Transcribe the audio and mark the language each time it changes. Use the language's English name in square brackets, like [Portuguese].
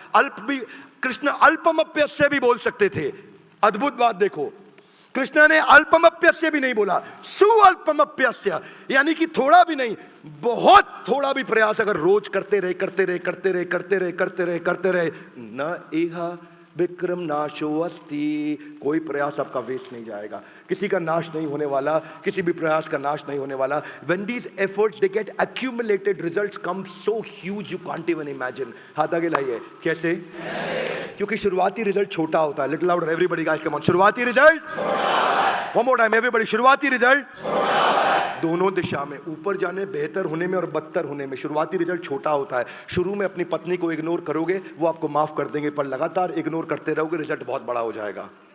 [Hindi] अल्प भी कृष्ण अल्पमप्यस्य भी बोल सकते थे। अद्भुत बात देखो, कृष्ण ने अल्पमप्यस्य भी नहीं बोला, सुअल्पमप्यस्य, यानी कि थोड़ा भी नहीं, बहुत थोड़ा भी प्रयास अगर रोज करते रहे करते रहे करते रहे करते रहे करते रहे करते रहे, [Sanskrit] न इहा विक्रम नाशो अस्ति, [Hindi] कोई प्रयास आपका वेस्ट नहीं जाएगा। किसी का नाश नहीं होने वाला, किसी भी प्रयास का नाश नहीं होने वाला। [English] When these efforts they get accumulated, results come so huge you can't even imagine। [Hindi] हाथ आगे लाइए। कैसे? क्योंकि शुरुआती रिजल्ट छोटा होता है। [English] Little louder everybody guys, come on. [Hindi] शुरुआती result, [English] one more time everybody, [Hindi] शुरुआती रिजल्ट दोनों दिशा में, ऊपर जाने, बेहतर होने में और बदतर होने में शुरुआती रिजल्ट छोटा होता है। शुरू में अपनी पत्नी को इग्नोर करोगे, वो आपको माफ कर देंगे, पर लगातार इग्नोर करते रहोगे, रिजल्ट बहुत बड़ा हो जाएगा।